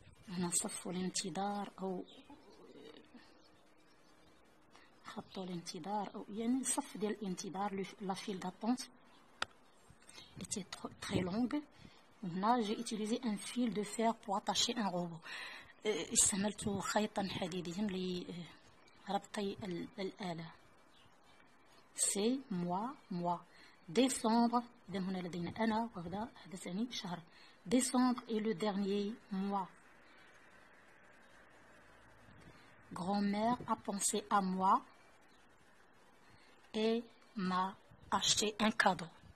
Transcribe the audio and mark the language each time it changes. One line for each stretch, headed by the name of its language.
Arabic: هنا صف الانتظار أو خط الانتظار أو يعني صف ديال الانتظار.
French: la file d'attente était très longue. هنا j'ai utilisé un fil de fer pour attacher un robot.
Arabic: استعملت خيطا حديديا لربط الآلة.
French: C'est moi, moi.
Arabic: Décembre, هنا لدينا أنا وهذا ثاني شهر.
French: Décembre est le dernier mois. Grand-mère a pensé à moi et m'a acheté un cadeau.